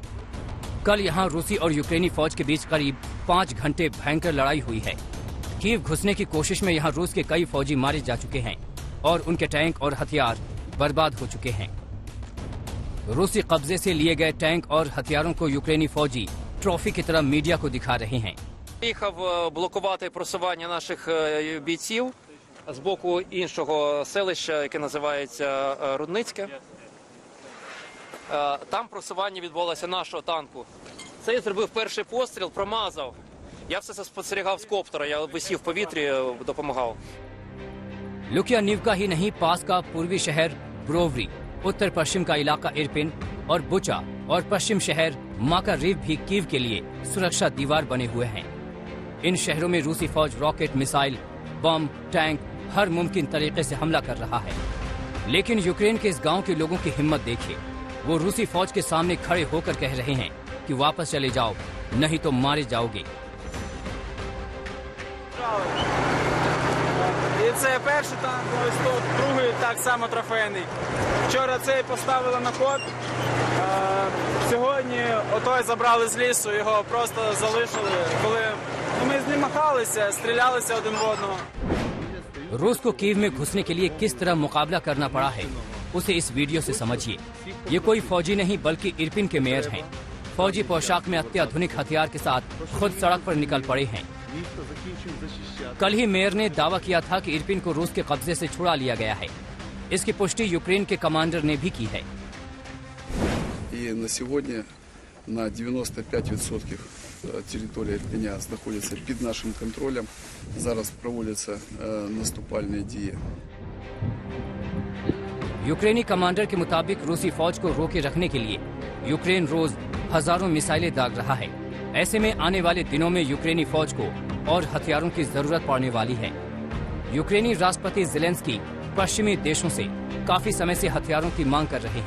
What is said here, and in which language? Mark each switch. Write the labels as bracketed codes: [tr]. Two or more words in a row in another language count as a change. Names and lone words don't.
[hi] कल यहां रूसी और यूक्रेनी फौज के बीच करीब 5 घंटे भयंकर लड़ाई हुई है। कीव घुसने की कोशिश में यहां रूस के कई फौजी मारे जा चुके हैं और उनके टैंक और हथियार बर्बाद हो चुके हैं। रूसी कब्जे से लिए गए टैंक और हथियारों को यूक्रेनी फौजी ट्रॉफी की तरह मीडिया को दिखा रहे हैं। [uk] Приїхав блокувати просування наших бійців з боку іншого селища, яке називається Рудницьке. Там просування відбулося нашого танку. Цей зробив перший постріл, промазав. Я все це спостерігав з коптера, я висів в повітрі, допомагав. [hi] लुकियानिवका ही नहीं, पास का पूर्वी शहर ब्रोवरी, उत्तर पश्चिम का इलाका इरपिन और बुचा और पश्चिम शहर माकारिव भी कीव के लिए सुरक्षा दीवार बने हुए हैं। इन शहरों में रूसी फौज रॉकेट, मिसाइल, बम, टैंक हर मुमकिन तरीके से हमला कर रहा है। लेकिन यूक्रेन के इस गांव के लोगों की हिम्मत देखिए। वो रूसी फौज के सामने खड़े होकर कह रहे हैं कि वापस चले जाओ, नहीं तो मारे जाओगे। [uk] І це перший танк, ось тут, другий так само трофейний. Вчора цей поставили на ход, сьогодні отой забрали з лісу, його просто залишили, коли ми з ним махалися, стрілялися один в одного. [hi] रूस को कीव में घुसने के लिए किस तरह मुकाबला करना पड़ा है, उसे इस वीडियो से समझिए। ये कोई फौजी नहीं बल्कि इरपिन के मेयर हैं। फौजी पोशाक में अत्याधुनिक हथियार के साथ खुद सड़क पर निकल पड़े हैं। कल ही मेयर ने दावा किया था कि इरपिन को रूस के कब्जे से छुड़ा लिया गया है। इसकी पुष्टि यूक्रेन के कमांडर ने भी की है। [ru] И на сегодня на 95% территория Ирпеня [uk] знаходится під нашим контролем. Зараз [ru] проводятся наступальные [uk] дії. [hi] यूक्रेनी कमांडर के मुताबिक रूसी फौज को रोके रखने के लिए यूक्रेन रोज हजारों मिसाइलें दाग रहा है। ऐसे में आने वाले दिनों में यूक्रेनी फौज को और हथियारों की जरूरत पड़ने वाली है। यूक्रेनी राष्ट्रपति ज़ेलेंस्की पश्चिमी देशों से काफी समय से हथियारों की मांग कर रहे हैं।